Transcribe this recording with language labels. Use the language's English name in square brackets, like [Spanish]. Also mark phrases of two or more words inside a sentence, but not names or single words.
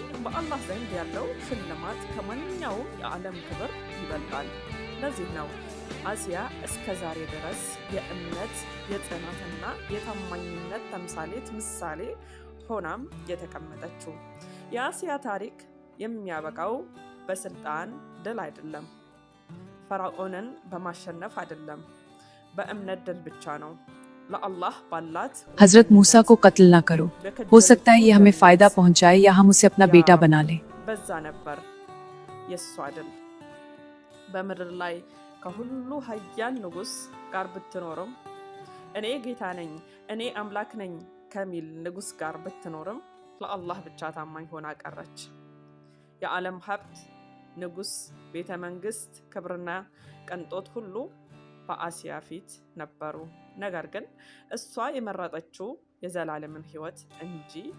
[Amharic] በአላህ ዘንድ ያለው ሽልማት ከማንኛውም የዓለም ክብር ይበልጣል። ለዚህ ነው አሲያ እስከ ዛሬ ድረስ የእምነት የጽናትና የታማኝነት ተምሳሌት ምሳሌ ሆናም የተቀመጠችው። የአሲያ ታሪክ የሚያበቃው በስልጣን ድል አይደለም፣ ፈርዖንን በማሸነፍ አይደለም፣ በእምነት ድል ብቻ ነው። ለአላህ ባላት [Hindi] हजरत मूसा को कत्ल ना करो, हो सकता है ये हमें फायदा पहुंचाए या हम उसे अपना बेटा बना लें। [Amharic] በዛ ነበር የሷ ድል። በምድር ላይ ከሁሉ ኃያል ንጉስ ጋር ብትኖርም፣ እኔ ጌታ ነኝ እኔ አምላክ ነኝ ከሚል ንጉስ ጋር ብትኖርም ለአላህ ብቻ ታማኝ ሆና ቀረች። የዓለም ሀብት፣ ንጉስ፣ ቤተ መንግስት፣ ክብርና ቅንጦት ሁሉ በአሲያ ፊት ነበሩ። ነገር ግን እሷ የመረጠችው የዘላለምን ህይወት እንጂ